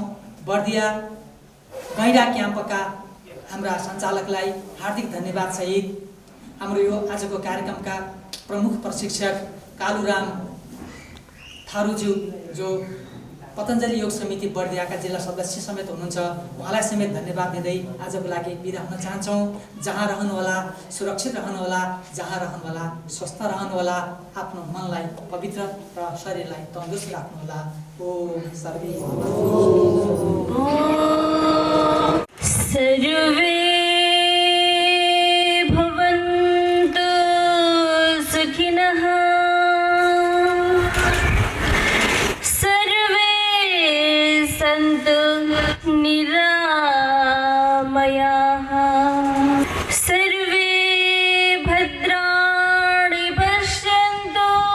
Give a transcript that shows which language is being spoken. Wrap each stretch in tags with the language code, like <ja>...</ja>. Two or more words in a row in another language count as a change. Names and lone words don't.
<ne>बर्दिया गैँडा क्याम्पका हाम्रा सञ्चालकलाई हार्दिक धन्यवाद सहित हाम्रो यो आजको कार्यक्रमका प्रमुख प्रशिक्षक कालुराम थारूज्यू जो पतञ्जलि योग समिति बर्दियाका जिल्ला सदस्य समेत हुनुहुन्छ, उहाँलाई समेत धन्यवाद दिँदै आजको लागि बिदा हुन चाहन्छौँ। जहाँ रहनुहोला सुरक्षित रहनुहोला, जहाँ रहनुहोला स्वस्थ रहनुहोला, आफ्नो मनलाई पवित्र र शरीरलाई तन्दुरुस्त राख्नुहोला।</ne> <sa>ओम सर्वे सर्वे भवन्तु सुखिनः, सर्वे सन्तु निरामयाः, सर्वे भद्राणि पश्यन्तु,</sa>